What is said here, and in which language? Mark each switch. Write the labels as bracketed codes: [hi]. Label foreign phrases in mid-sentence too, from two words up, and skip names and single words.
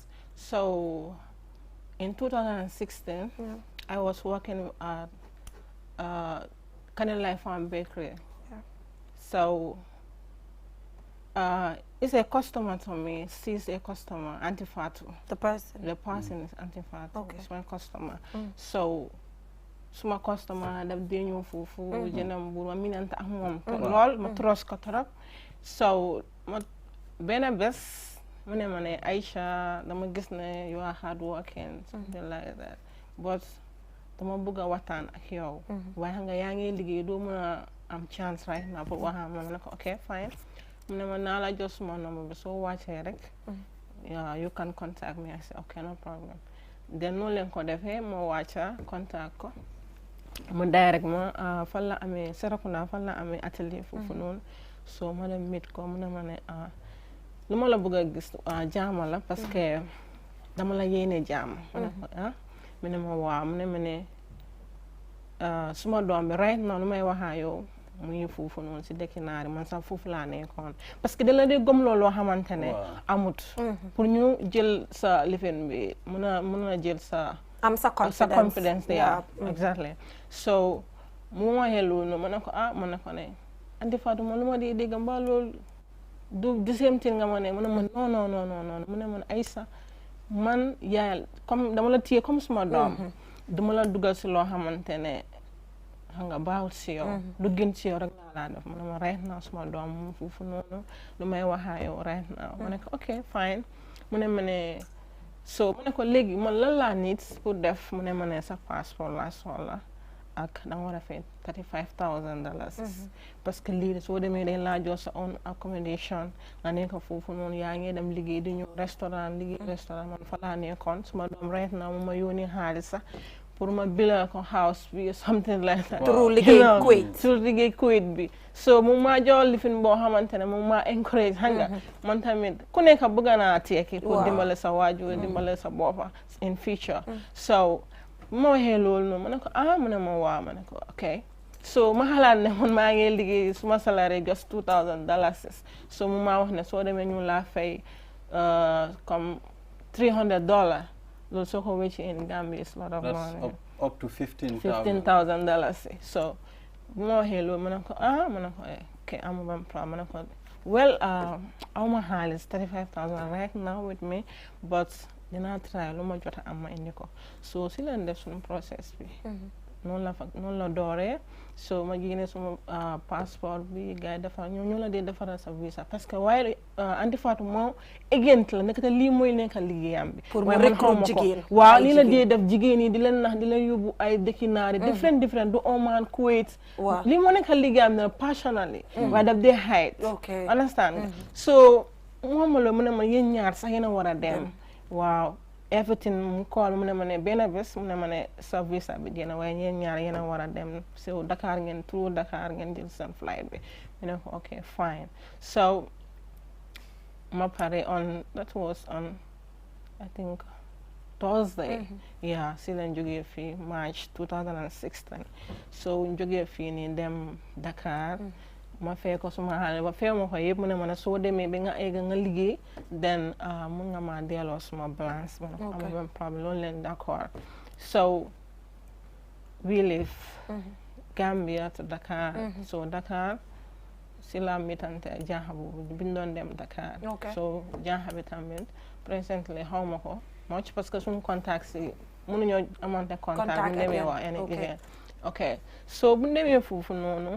[en] So, in 2016, I was working at Canal Life Farm Bakery. So, it's a customer to me. She's a customer, Antifatu. The person? The person is Antifatu. Okay. It's my customer. So, [wo] suma customer daf dee ñëw foofu jëndam bu ma minante ak moom lool ma tros ko torop so ma benn bés mu ne ma ne Aisha dama gis ne [en] you are hard working something like that [wo] but dama bëgg a waxtaan ak yow waaye xam nga yaa ngi liggéey doo mën a am [en] chance right now [wo] pour waxaan ma ne ko [en] ok fine [wo] mu ne ma naa la jox suma number bi soo wàccee rek [en] you can contact me. I said okay, no problem. [wo] Then noonu leen ko defee moo wàcca contact ko mu direct ma fan la amee Serekunda fan la amee atelier foofu noonu so ma dem meet ko mu ne ma ne lu ma la bëgg a gis jaama la [fr] parce que [wo] dama la yéene jaama mu ne ko mu ne ma waaw mu ne ma ne suma doom bi [en] right now [wo] lu may waxaa yow mu ngi foofu noonu si dëkki naari man sax foofu laa nekkoon [fr] parce que [wo] da la dee gëm loolu loo xamante ne amut pour ñu jël sa lifin bi mën a jël sa am sa confidence [en] yeah exactly so [wo] mu waxee loolu ma ne ko ma ne ko ne andi Fatou ma lu ma di dégg mbaa loolu du [en] the same thing [wo] nga ma ne mu ne ma non mu ne man Aïssa man yaayal comme dama la téye comme suma doom dama la dugal si loo xamante ne nga baaxul si yow lu gën si yow rek laa def mu ne ma [en] right now [wo] suma doom mu foofu noonu lu may waxaa yow [en] right now [wo] ma ne ko [en] ok fine [wo] mu ne ma ne so mu ne ko léegi man lan laa nit pour def mu ne ma ne sa passeport laa soxla ak da nga war a fay $35,000 [fr] parce que [wo] lii soo demee dañ laa jox sa [en] own accommodation [wo] nga nekk foofu noonu yaa ngi dem liggéey di ñëw restaurant man fa laa nekkoon suma doom [en] right now [wo] mu ma yónnee xaalis sax pour ma [en] build a house [wo] bi [en] something like that. [wo] Through liggéey Kuwait. Through liggéey Kuwait bi. So mu ma jox lifin boo xamante ne mu ma encourage xam nga man tamit ku nekk bëgg naa tekki pour dimbale sa waajur dimbale sa boppa [en] in future. [wo] So ma waxee loolu noonu ma ne ko mu ne ma waa ma ne ko ok. So ma xalaat ne man maa ngi liggéey suma salaire just $2,000. So mu ma wax ne soo demee ñu laa fay comme $300. loolu soo ko wécci [en] in Gambia is a lot of money. That's up to $15,000. $15,000. [wo] So bu ma waxee loolu ma ne ko ma ne ko ok amu ban problème ma ne ko well awma xaalis $35,000 [en] right now with me [wo] but dinaa try lu ma jot a am ma indi ko so si leen def suñu process bi noonu la dooree so ma génne suma passeport bi gars yi defar ñoo la dee defaral sa visa [fr] parce que [wo] waaye Anti Fatou moo agent la nekk te lii mooy nekk liggéeyam bi pour mu recruter jigéen waaw lii la dee def jigéen yi di leen nax di leen yóbbu ay dëkki naari different du Oman Kuwait lii moo nekk liggéeyam ne passionally waaye daf dee [en] hide understand [wo] so moom la mu ne ma yéen ñaar sax yéen a war a dem waaw everything mu call mu ne ma ne benn bés mu ne ma ne sa visa bi jéem a waaye ñeen ñaar yéen a war a dem so Dakar ngeen through Dakar ngeen jël seen flight bi mu ne ko [en] ok fine so [wo] ma pare [en] that was on I think Thursday yeah [wo] si lañ jógee fii March 2016 so jógee fii nii dem Dakar ma fee ko suma xale ba fee ma ko yëpp mu ne ma ne soo demee ba nga egg nga liggéey then mun nga ma delloo suma balance ma ne ko amul benn problème loolu leen d'accord so [en] we live Gambia to Dakar so [wo] Dakar si la mitante jaaxa boobu bi ñu doon dem Dakar so jaaxa bi tamit presently xaw ma ko much parce que suñu contact si mënuñoo amante contact bu demee waa any liggéey ok so bu demee foofu noonu